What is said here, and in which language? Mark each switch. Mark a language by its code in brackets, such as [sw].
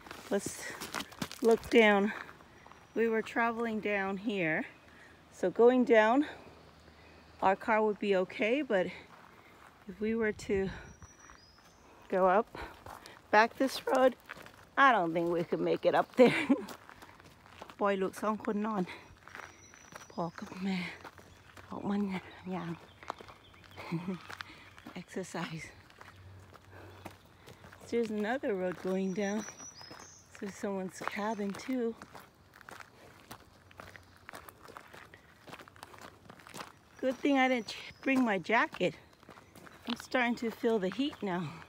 [en] Let's look down. We were traveling down here. So going down, our car would be okay, but if we were to go up, back this road, I don't think we could make it up there. [th] ปล่อยลูก2 คนนอน พ่อกับแม่ออกมาอย่าง [en] exercise. There's another road going down. There's someone's cabin too. Good thing I didn't bring my jacket. I'm starting to feel the heat now.